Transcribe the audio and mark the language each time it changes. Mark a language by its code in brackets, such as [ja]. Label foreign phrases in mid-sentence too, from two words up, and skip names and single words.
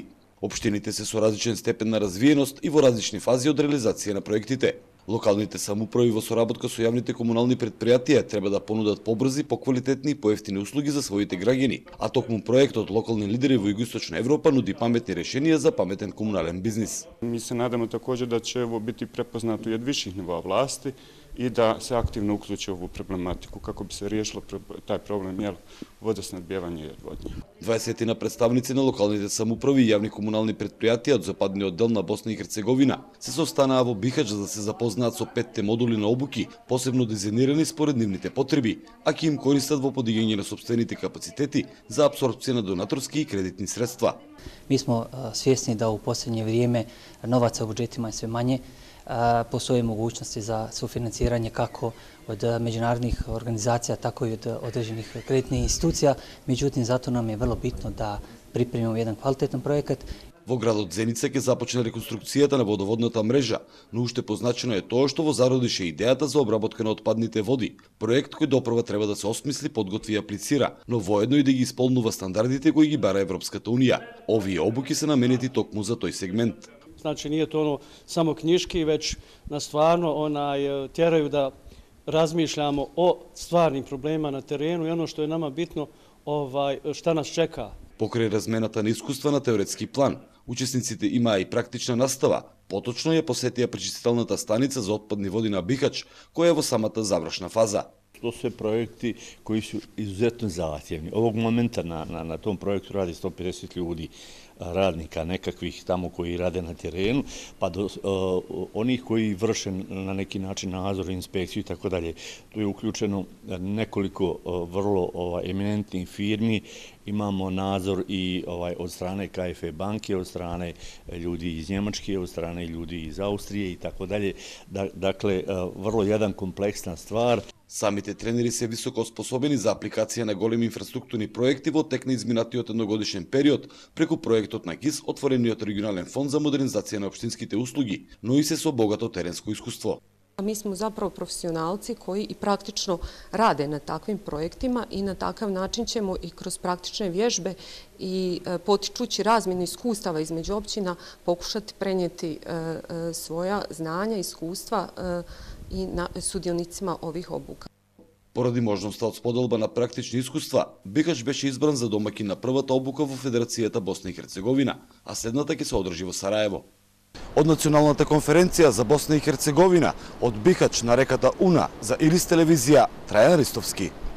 [mk] Општините се со различен степен на развиеност и во различни фази од реализација на проектите. Локалните самоуправи во соработка со јавните комунални предпријатија треба да понудат побрзи, поквалитетни и поевтини услуги за своите граѓани, а токму проектот Локални лидери во Југоисточна Европа нуди паметни решенија за паметен комунален бизнис. [bs] Mi se nadamo također da će ovo biti prepoznato i od viših nivoa vlasti i da se aktivno uključi u ovu problematiku kako bi se riješilo taj problem vodosnabdjevanja i odvodnje. [mk] 20 представници на локалните самоуправи и јавни комунални предпријатија од западниот дел на Босна и Херцеговина се состанаа во Бихач за да се запознаат со 5 модули на обуки, посебно дизајнирани според нивните потреби, а ќе им користат во подигање на сопствените капацитети за апсорбција на донаторски и кредитни средства. [bs] Mi smo svjesni da u posljednje vrijeme novaca u budžetima je sve manje, postoje mogućnosti za sufinanciranje kako od međunarodnih organizacija, tako i od određenih kreditnih institucija. Međutim, zato nam je vrlo bitno da pripremimo jedan kvalitetan projekat. [mk] Во градот Зеница ќе започне реконструкцијата на водоводната мрежа, но уште позначено е тоа што во зародише идејата за обработка на отпадните води. Проект кој допрва треба да се осмисли, подготви и аплицира, но воедно и да ги исполнува стандардите кои ги бара Европската унија. Овие обуки се наменети токму за тој сегмент. [bs] Значи nije to ono samo knjiški, već na stvarno tjeraju da razmišljamo o stvarnim problemima na terenu i ono što je nama bitno šta nas čeka. [mk] Покрај размената на искуства на теоретски план, учесниците имаа и практична настава. Поточно ја посетија пречистителната станица за отпадни води на Бихач, која е во самата завршна фаза. [bs] To su projekti koji su izuzetno zahtjevni. Ovog momenta na tom projektu radi 150 ljudi, radnika nekakvih tamo koji rade na terenu, pa do onih koji vrše na neki način nadzor, inspekciju i tako dalje. Tu je uključeno nekoliko vrlo eminentnih firmi. Imamo nadzor i od strane KfW banke, od strane ljudi iz Njemačke, od strane ljudi iz Austrije i tako dalje. Dakle, vrlo jedan kompleksna stvar. [mk] Самите тренери се високо способени за апликација на големи инфраструктурни проекти во тек на изминатиот едногодишен период преку проектот на ГИС, отворениот регионален фонд за модернизација на општинските услуги, но и се со богато теренско искуство. [hr] Mi smo zapravo profesionalci koji i praktično rade na takvim projektima i na takav način ćemo i kroz praktične vježbe i potičući razmjenu iskustava između općina pokušati prenijeti svoja znanja, iskustva i sudionicima ovih obuka. [mk] Поради можноста од споделба на практични искуства, Бихач беше избран за домаќин на првата обука во Федерацијата Босна и Херцеговина, а следната ќе се одржи во Сараево. Од Националната конференција за Босна и Херцеговина, од Бихач на реката Уна, за Ирис телевизија, Трајан Ристовски.